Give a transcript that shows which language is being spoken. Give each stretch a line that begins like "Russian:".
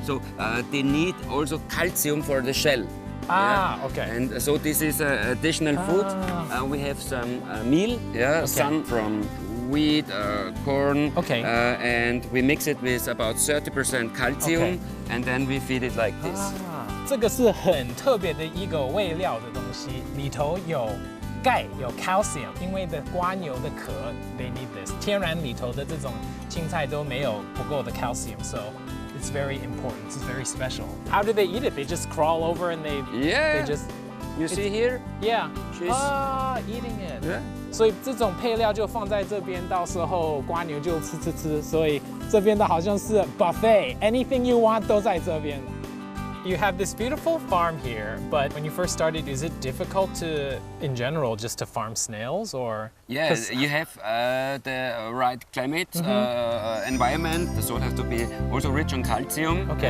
English: So they need also calcium for the shell. Okay. And so this is additional food. We have some meal, some from wheat, corn, and we mix it with about 30% calcium, and then we feed it like this.
Chinese: 这个是很特别的一个喂料的东西，里头有钙，有 calcium， 因为的蝸牛的壳
English: they need this，
Chinese: 天然里头的这种青菜都没有不够的 calcium，
English: so it's very important. It's very special. How do they eat it? They just crawl over and they just. You see here? Yeah. She's eating it. Yeah.
Chinese: 所以这种配料就放在这边，到时候蝸牛就吃，所以这边的好像是 buffet.
English: Anything you want
Chinese: 都在这边。
English: You have this beautiful farm here, but when you first started, is it difficult to, in general, just to farm snails, or? Yeah, you have the right climate, environment, so it has to be also rich on calcium.